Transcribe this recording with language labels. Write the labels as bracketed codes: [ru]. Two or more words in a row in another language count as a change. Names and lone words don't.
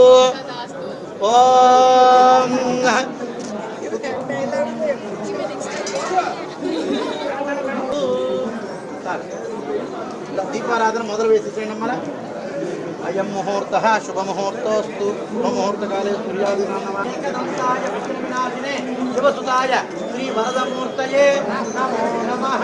[sa] ओम दीपाराधन [te] మొదలు వేసేయండి అమ్మా. [sa] अयं मुहूर्तः शुभ मुहूर्तोस्तु मुहूर्त काले सूर्यादीनां शिवसुताय श्री वरदमूर्तये नमो नमः।